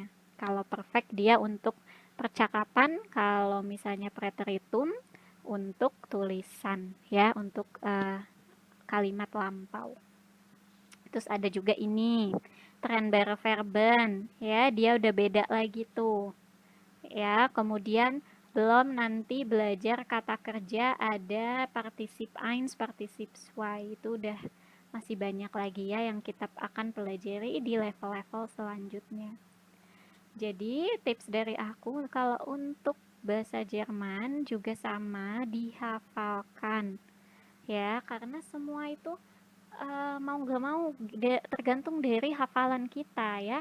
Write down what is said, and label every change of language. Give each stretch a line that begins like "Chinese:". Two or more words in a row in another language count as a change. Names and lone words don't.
Indonesian: Kalau perfect dia untuk percakapan, kalau misalnya preteritum untuk tulisan ya, untuk kalimat lampau. Terus ada juga ini,
German: tren verben
Indonesian: ya, dia udah beda lagi tuh. Ya, kemudian belum nanti belajar kata kerja ada partisip eins, partisip zwei. Itu udah masih banyak lagi ya yang kita akan pelajari di level-level selanjutnya. Jadi tips dari aku kalau untuk bahasa Jerman juga sama, dihafalkan. Ya, karena semua itu mau gak mau tergantung dari hafalan kita ya.